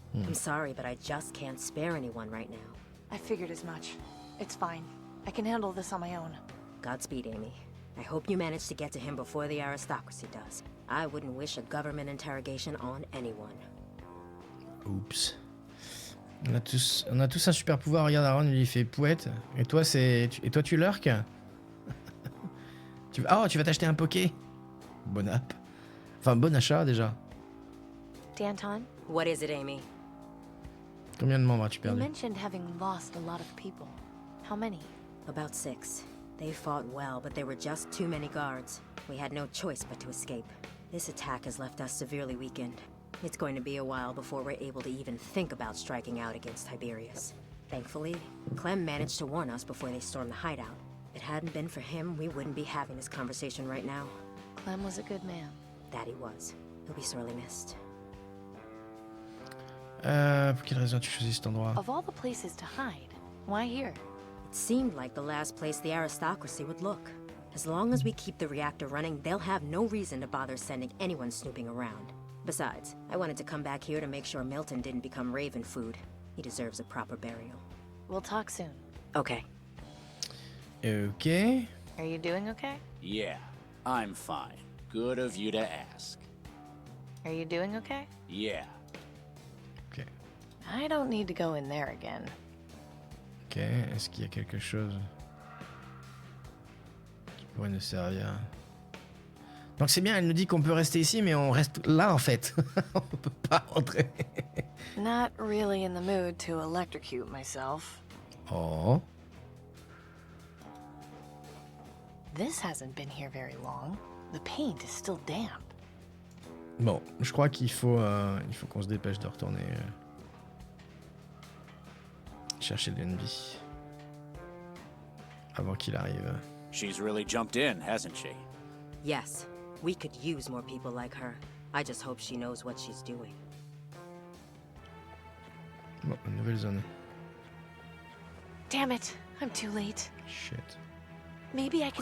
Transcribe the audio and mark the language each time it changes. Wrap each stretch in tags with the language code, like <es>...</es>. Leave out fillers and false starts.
<en>I'm sorry, but I just can't spare anyone right now. I figured as much. It's fine. I can handle this on my own. Godspeed, Amy. I hope you manage to get to him before the aristocracy does. I wouldn't wish a government interrogation on anyone. Oups.</en> <fr>On a tous un super pouvoir. Regarde, Aaron, il fait pouette. Et toi, tu lurques. Tu vas t'acheter un poké. Bonne app. Enfin, bon achat déjà. Danton,</fr> <en>What is it, Amy?</en> <fr>Combien de membres as-tu</fr> <en>you</en> <fr>perdu?</fr> <en>mentioned having lost a lot of people. How many? About 6. They fought well, but there were just too many guards. We had no choice but to escape. This attack has left us severely weakened. It's going to be a while before we're able to even think about striking out against Tiberius. Thankfully, Clem managed to warn us before they stormed the hideout. If it hadn't been for him, we wouldn't be having this conversation right now. Clem was a good man. That he was. He'll be sorely missed.</en> <fr>Pour quelle raison as-tu choisi cet endroit?</fr> <en>Of all the places to hide, why here? It seemed like the last place the aristocracy would look. As long as we keep the reactor running, they'll have no reason to bother sending anyone snooping around. Besides, I wanted to come back here to make sure Milton didn't become Raven food. He deserves a proper burial. We'll talk soon. Okay. Ok. Are you doing okay? Yeah, I'm fine. Good of you to ask. Are you doing okay? Yeah. Ok. I don't need to go in there again. Ok.</en> <fr>Est-ce qu'il y a quelque chose qui pourrait nous servir? Donc c'est bien, elle nous dit qu'on peut rester ici, mais on reste là en fait. On peut pas rentrer.</fr> <en>Not really in the mood to electrocute myself. Oh. This hasn't been here very long. The paint is still damp.</en> <fr>Bon, je crois qu'il faut qu'on se dépêche de retourner chercher l'ennemi avant qu'il arrive.</fr> <en>She's really jumped in, hasn't she? Yes, we could use more people like her. I just hope she knows what she's doing.</en> <fr>Bon, une nouvelle zone.</fr> <en>Damn it, I'm too late. Shit. Maybe I can</en>